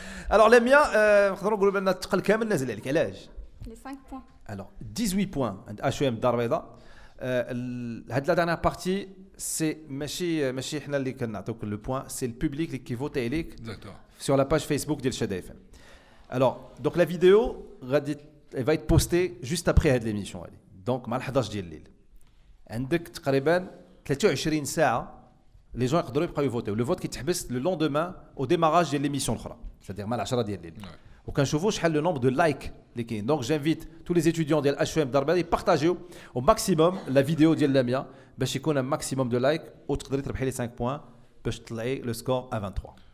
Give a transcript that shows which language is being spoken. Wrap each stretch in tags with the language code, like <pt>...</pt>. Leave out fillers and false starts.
<ar>Alors لاميا نقدروا نقولوا بان الثقل كامل نازل عليك. علاش؟ لي 5 بوين.</ar> <fr>Alors 18 points</fr> <ar>عند اشوام الدار البيضاء. هاد لا دانيير بارتي سي ماشي حنا اللي كنعطيوك لو بوين، سي البوبليك اللي كيفوتي عليك</ar> <fr>sur la page Facebook</fr> <ar>ديال شادا اف ام.</ar> <fr>Alors donc la vidéo غادي elle va être postée juste après</fr> <ar>هاد ليميسيون هادي، دونك مع 11 ديال الليل. عندك تقريبا 23 ساعه لي جون يقدروا يبقاو يفوتيو. لو فوت كيتحبس لو لوندومان او ديماراج ديال ليميسيون الاخرى، c'est-à-dire مع 10 ديال الليل. وكنشوفوا شحال لو نومبر دو لايك اللي كاين. دونك جانفيت تو لي ستوديون ديال اشوام الدار البيضاء يبارطاجيو او ماكسيموم لا فيديو ديال لاميا باش يكون ان ماكسيموم دو لايك وتقدري تربحي لي 5 بوين باش تطلعي لو سكور ا 23.</ar>